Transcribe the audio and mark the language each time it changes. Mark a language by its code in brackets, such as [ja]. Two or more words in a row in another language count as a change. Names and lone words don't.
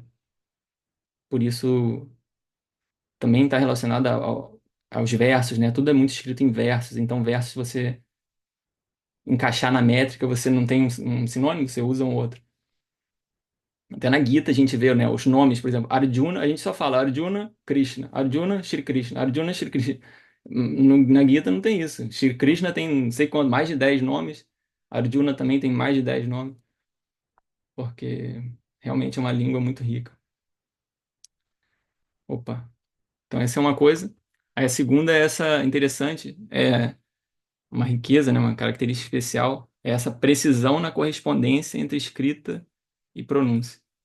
[pt] Por isso também está relacionada aos versos, né? Tudo é muito escrito em versos, então versos você encaixar na métrica, você não tem um sinônimo, você usa um outro. Até na Gita a gente vê, né, os nomes, por exemplo, Arjuna, a gente só fala Arjuna, Krishna, Arjuna, Shri Krishna, Arjuna, Shri Krishna. Na Gita não tem isso. Shri Krishna tem não sei quanto, mais de 10 nomes. Arjuna também tem mais de 10 nomes, porque realmente é uma língua muito rica. Opa. Então essa é uma coisa. Aí a segunda é essa interessante, uma riqueza, né, uma característica especial, é essa precisão na correspondência entre escrita e pronúncia.